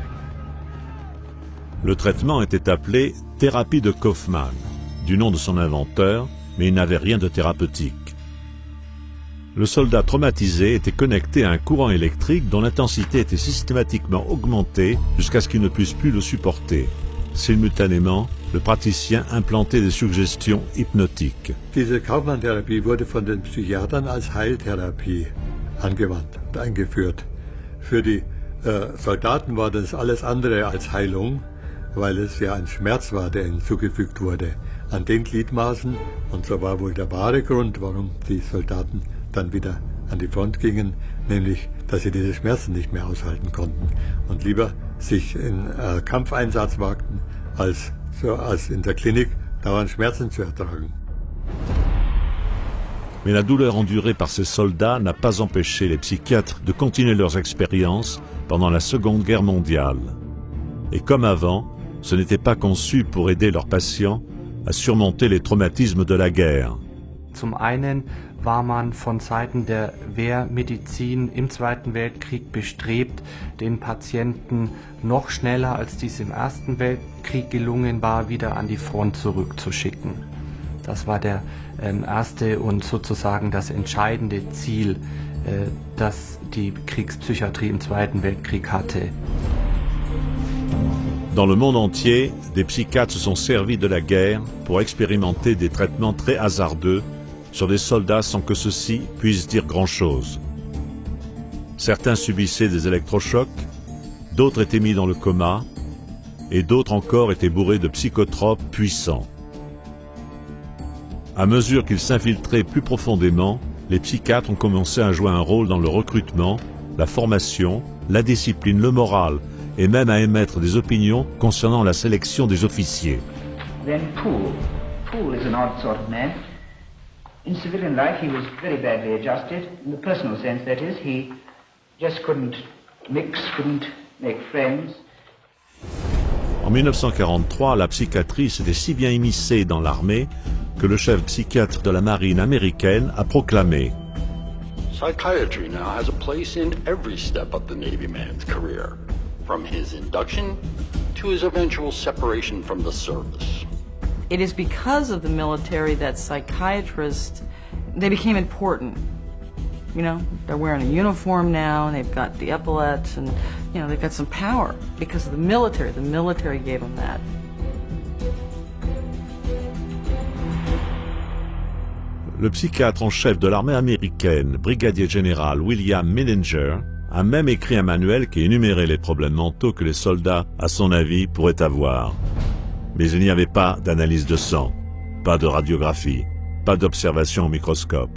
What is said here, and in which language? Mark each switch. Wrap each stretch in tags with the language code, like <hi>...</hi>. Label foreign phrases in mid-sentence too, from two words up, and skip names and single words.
<fr>Le traitement était appelé thérapie de Kaufmann, du nom de son inventeur, mais il n'avait rien de thérapeutique. Le soldat traumatisé était connecté à un courant électrique dont l'intensité était systématiquement augmentée jusqu'à ce qu'il ne puisse plus le supporter. Simultanément, le praticien implantait des suggestions hypnotiques.</fr> <de>Diese Kaufmann-Therapie wurde von den Psychiatern als Heiltherapie angewandt und eingeführt. Für die Soldaten war das alles andere als Heilung, weil es ja ein Schmerz war, der ihnen zugefügt wurde an den Gliedmaßen. Und so war wohl der wahre Grund, warum die Soldaten dann wieder an die Front gingen, nämlich, dass sie diese Schmerzen nicht mehr aushalten konnten und lieber sich in Kampfeinsatz wagten, als in der Klinik dauernd Schmerzen zu ertragen.</de> <fr>Mais la douleur endurée par ces soldats n'a pas empêché les psychiatres de continuer leurs expériences pendant la Seconde Guerre mondiale. Et comme avant, ce n'était pas conçu pour aider leurs patients à surmonter les traumatismes de la guerre.</fr> <de>Zum einen war man von Seiten der Wehrmedizin im Zweiten Weltkrieg bestrebt, den Patienten noch schneller, als dies im Ersten Weltkrieg gelungen war, wieder an die Front zurückzuschicken. Das war der erste und sozusagen das entscheidende Ziel, das die Kriegspsychiatrie im Zweiten Weltkrieg hatte.</de> <fr>Dans le monde entier, des psychiatres se sont servis de la guerre pour expérimenter des traitements très hasardeux sur des soldats sans que ceux-ci puissent dire grand-chose. Certains subissaient des électrochocs, d'autres étaient mis dans le coma, et d'autres encore étaient bourrés de psychotropes puissants. À mesure qu'ils s'infiltraient plus profondément, les psychiatres ont commencé à jouer un rôle dans le recrutement, la formation, la discipline, le moral, et même à émettre des opinions concernant la sélection des officiers.</fr> <en>Then Poole is an odd sort of man. In civilian life, he was very badly adjusted. In the personal sense, that is, he just couldn't mix, couldn't make friends.</en> <fr>En 1943, la psychiatrie s'était si bien immiscée dans l'armée que le chef psychiatre de la marine américaine a proclamé:</fr> <en>Psychiatry now has a place in every step of the Navy man's career, from his induction to his eventual separation from the service. It is because of the military that psychiatrists, they became important. You know, they're wearing a uniform now, and they've got the epaulets, and, you know, they've got some power because of the military. The military gave them that.</en> <fr>Le psychiatre en chef de l'armée américaine, brigadier général William Menninger, a même écrit un manuel qui énumérait les problèmes mentaux que les soldats, à son avis, pourraient avoir. Mais il n'y avait pas d'analyse de sang, pas de radiographie, pas d'observation au microscope.</fr>